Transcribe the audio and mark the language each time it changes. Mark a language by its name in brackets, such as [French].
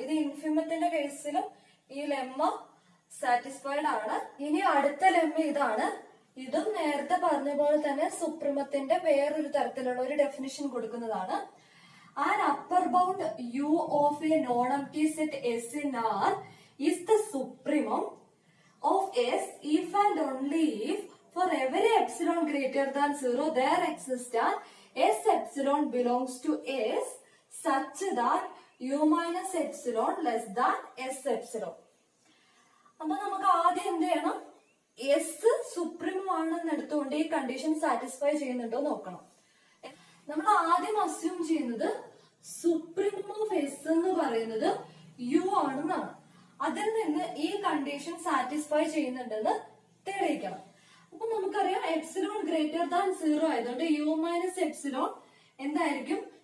[Malayalam] ഇത് ഇൻഫിമത്തിന്റെ കേസിലും ഈ ലെമ്മ സാറ്റിസ്ഫൈഡ് ആണ്. ഇനി അടുത്ത ലെമ്മ ഇതാണ്. ഇതും നേരത്തെ പറഞ്ഞ പോലെ തന്നെ സുപ്രീമത്തിന്റെ വേറൊരു തരത്തിലുള്ള ഒരു ഡെഫിനിഷൻ കൊടുക്കുന്നതാണ്. [English] An upper bound U of a non-empty set S in R is the supremum of S if and only if for every epsilon greater than 0 there exists an S epsilon belongs to S such that U minus epsilon less than S epsilon. [Malayalam] അപ്പൊ നമുക്ക് ആദ്യം എന്ത് ചെയ്യണം, S supremum ആണെന്ന് എടുത്തുകൊണ്ട് ഈ condition satisfy ചെയ്യുന്നുണ്ടോ നോക്കണം. നമ്മൾ ആദ്യം അസ്യൂം ചെയ്യുന്നത് സുപ്രീമം ഓഫ് എസ് എന്ന് പറയുന്നത് യു ആണെന്നാണ്. അതിൽ നിന്ന് ഈ കണ്ടീഷൻ സാറ്റിസ്ഫൈ ചെയ്യുന്നുണ്ടെന്ന് തെളിയിക്കണം. അപ്പൊ നമുക്കറിയാം എപ്സിലോൺ ഗ്രേറ്റർ ദാൻ 0 ആയതുകൊണ്ട് യു മൈനസ് എപ്സിലോൺ എന്തായിരിക്കും?